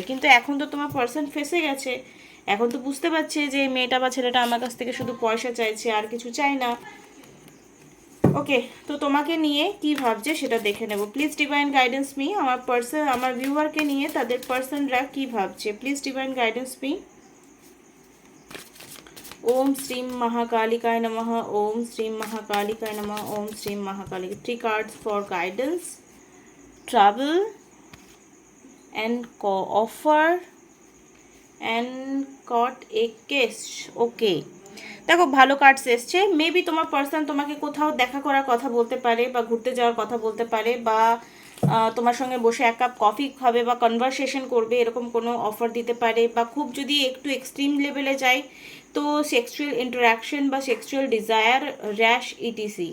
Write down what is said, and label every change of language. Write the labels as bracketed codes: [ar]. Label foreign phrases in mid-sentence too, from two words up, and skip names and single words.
[bn] কিন্তু এখন তো তোমার পার্সন ফেসে গেছে, এখন তো বুঝতে পারছে যে মেয়েটা বা ছেলেটা আমার কাছ থেকে শুধু পয়সা চাইছে, আর কিছু চাই না। ওকে, তো তোমাকে নিয়ে কি ভাবছে সেটা দেখে নেব। [en] please divine guidance me, [bn] আমার ভিউয়ারকে নিয়ে তাদের পার্সনরা কি ভাবছে। [en] please divine guidance me. [sa] ओम श्रीं महाकालिकाय नमः, ओम श्रीं महाकालिकाय नमः, ओम श्रीं महाकालिक। [en] 3 cards for guidance, travel and offer and caught a case. [bn] ওকে, দেখো ভালো কার্ডস এসছে। মেবি তোমার পার্সন তোমাকে কোথাও দেখা করার কথা বলতে পারে, বা ঘুরতে যাওয়ার কথা বলতে পারে, বা তোমার সঙ্গে বসে এক কাপ কফি খাবে বা কনভারসেশন করবে, এরকম কোনো অফার দিতে পারে। বা খুব যদি একটু [en] extreme level [bn] যায় তো [en] sexual interaction [bn] বা [en] sexual desire, rash, etc.